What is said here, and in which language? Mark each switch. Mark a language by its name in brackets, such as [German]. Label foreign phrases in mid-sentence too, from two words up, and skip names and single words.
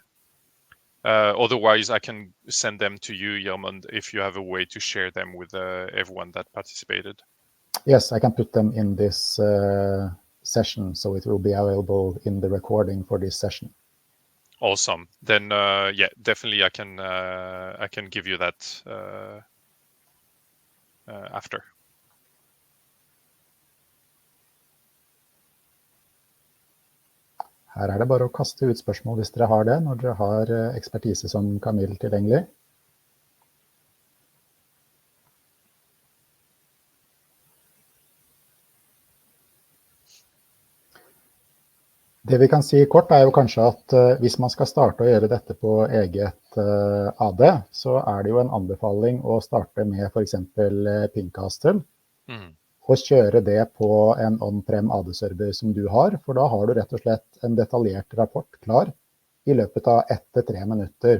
[English] Otherwise, I can send them to you, Yermund, if you have a way to share them with everyone that participated. Yes, I can put them in this session, so it will be available in the recording for this session. Awesome. Then, yeah, definitely I can give you that after. [Norwegian] Her det bare å kaste ut spørsmål hvis dere har det, når dere har ekspertise som Camille tilgjengelig. Det vi kan si kort jo kanskje at hvis man skal starte å gjøre dette på eget AD, så det jo en anbefaling å starte med for eksempel PingCastle, og kjøre det på en on-prem AD-server som du har, for da har du rett og slett en detaljert rapport klar i løpet av 1 til 3 minutter.